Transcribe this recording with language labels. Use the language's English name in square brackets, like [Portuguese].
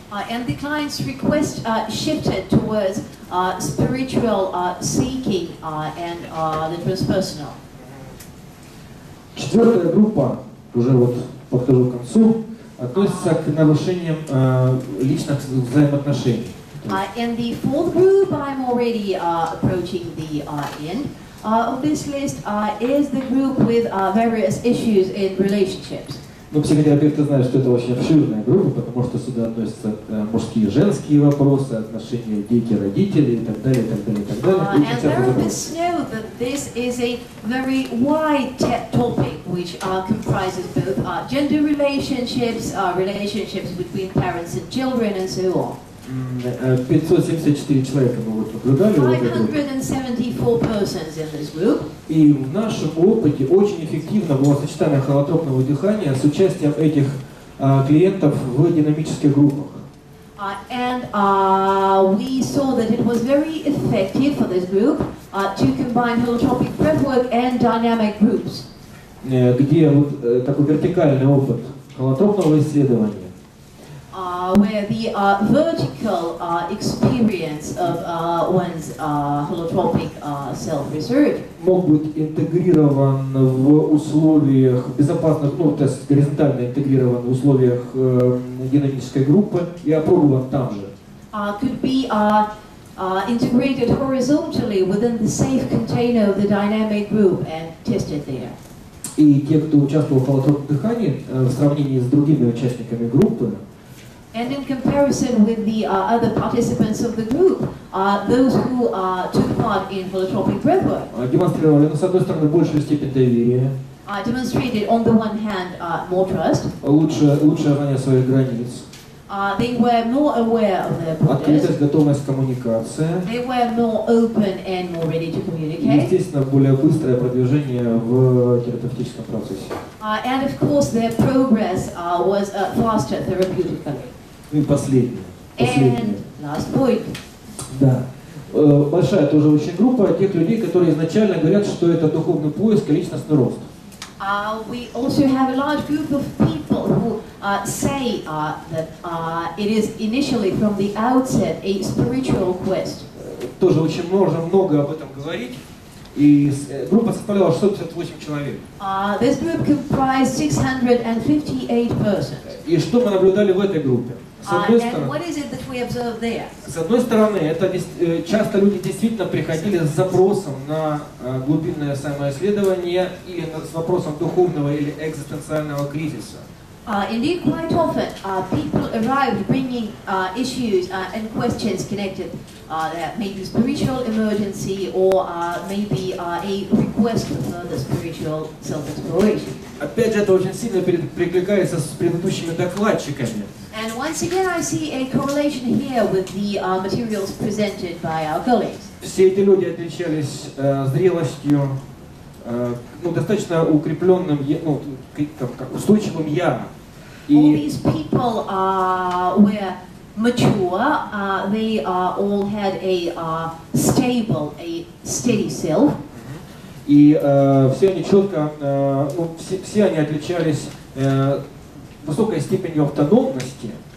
[English] And the client's request shifted towards spiritual seeking and the transpersonal. [Russian] Четвертая группа, уже подхожу к концу, относится к нарушениям личных взаимоотношений. [English] In the 4th group, I'm already approaching the end of this list, is the group with various issues in relationships. [Russian] Психотерапевты знают, что это очень обширная группа, потому что сюда относятся мужские и женские вопросы, отношения дети-родители и так далее, и так далее, и так далее. [English] And therapists know that this is a very wide topic which comprises both gender relationships, relationships between parents and children, and so on. [Russian] 574 человека мы наблюдали в этой группе. [English] 574 persons in this group. [Russian] И в нашем опыте очень эффективно было сочетание холотропного дыхания с участием этих клиентов в динамических группах. [English] And we saw that it was very effective for this group to combine holotropic breathwork and dynamic groups. [Russian] Где такой вертикальный опыт холотропного исследования, [English] where the vertical experience of one's holotropic self-research [Russian] мог быть интегрирован в условиях безопасных, то есть горизонтально интегрирован в условиях динамической группы и опробован там же. [English] Could be integrated horizontally within the safe container of the dynamic group and tested there. [Russian] И те, кто участвовал в холотропном дыхании, в сравнении с другими участниками группы, [English] and in comparison with the other participants of the group, those who took part in holotropic breathwork, [Russian] демонстрировали, с одной стороны, большую степень доверия, [English] demonstrated on the one hand more trust, [Russian] лучшее знание своих границ, [English] they were more aware of their borders, [Russian] открытость, готовность к коммуникации, [English] they were more open and more ready to [Russian] и, [English] communicate, [Russian] естественно, более быстрое продвижение в терапевтическом процессе. [English] and of course their progress was faster therapeutically. [Russian] И последнее. [English] And last point. [Russian] Да. Большая тоже очень группа тех людей, которые изначально говорят, что это духовный поиск и личностный рост. [English] We also have a large group of people who say that it is initially from the outset a spiritual quest. [Russian] Тоже очень много об этом говорить. И группа составляла 658 человек. [English] This group comprised 658 persons. [Russian] И что мы наблюдали в этой группе? С одной [English] And [Russian] стороны, [English] what is it that we observe there? [Russian] с одной стороны, это часто люди действительно приходили с запросом на глубинное самоисследование или с вопросом духовного или экзистенциального кризиса. [English] Indeed, quite often people arrived bringing issues and questions connected, maybe spiritual emergency or maybe a request for further spiritual self-exploration. [Russian] Опять же, это очень сильно перекликается с предыдущими докладчиками. [English] And once again, I see a correlation here with the materials presented by our colleagues. [Russian] Все эти люди отличались зрелостью, достаточно укрепленным, устойчивым «я». [English] All these people were mature, they all had a stable, a steady self. [Russian] И все они четко, все они отличались высокой степенью автономности.